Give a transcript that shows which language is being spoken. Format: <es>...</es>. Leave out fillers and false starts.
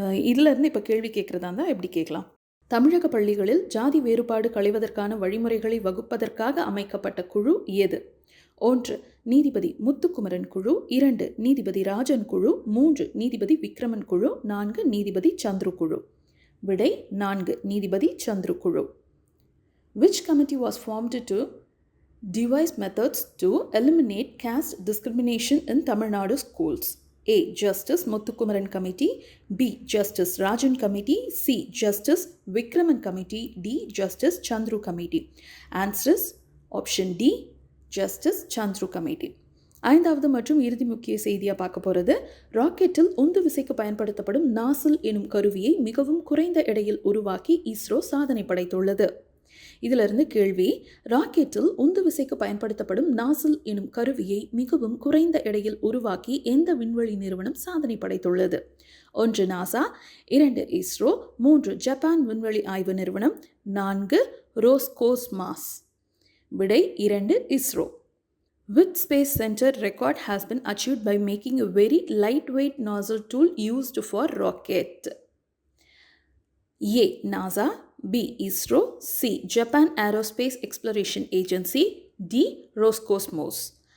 <ta>இதிலேருந்து இப்போ கேள்வி கேட்குறதா இருந்தால் எப்படி கேட்கலாம்? தமிழக பள்ளிகளில் ஜாதி வேறுபாடு களைவதற்கான வழிமுறைகளை வகுப்பதற்காக அமைக்கப்பட்ட குழு எது? 1 நீதிபதி முத்துக்குமரன் குழு, 2 நீதிபதி ராஜன் குழு, 3 நீதிபதி விக்ரமன் குழு, 4 நீதிபதி சந்துரு குழு. விடை 4 நீதிபதி சந்துரு குழு.</ta> <en>Which committee was formed to devise methods to eliminate caste discrimination in Tamil Nadu schools? A. Justice Muthukumaran Committee, B. Justice Rajan Committee, C. Justice Vikraman Committee, D. Justice Chandru Committee. Answer is option D. Justice Chandru committee.</en> <ta>ஐந்தாவது மற்றும் இறுதி முக்கிய செய்தியாக பார்க்க போகிறது, ராக்கெட்டில் உந்து விசைக்கு பயன்படுத்தப்படும் நாசில் எனும் கருவியை மிகவும் குறைந்த எடையில் உருவாக்கி இஸ்ரோ சாதனை படைத்துள்ளது. இதிலிருந்து கேள்வி, ராக்கெட்டில் உந்து விசைக்கு பயன்படுத்தப்படும் நாசில் எனும் கருவியை மிகவும் குறைந்த எடையில் உருவாக்கி எந்த விண்வெளி நிறுவனம் சாதனை படைத்துள்ளது? 1 நாசா, 2 இஸ்ரோ, 3 ஜப்பான் விண்வெளி ஆய்வு நிறுவனம், 4 ரோஸ்கோஸ்மாஸ். விடை 2 ISRO.</ta> <en>Which space center record has been achieved by making a very lightweight nozzle tool used for rocket? A. NASA, B. ISRO, C. Japan Aerospace Exploration Agency, D. Roscosmos.</en>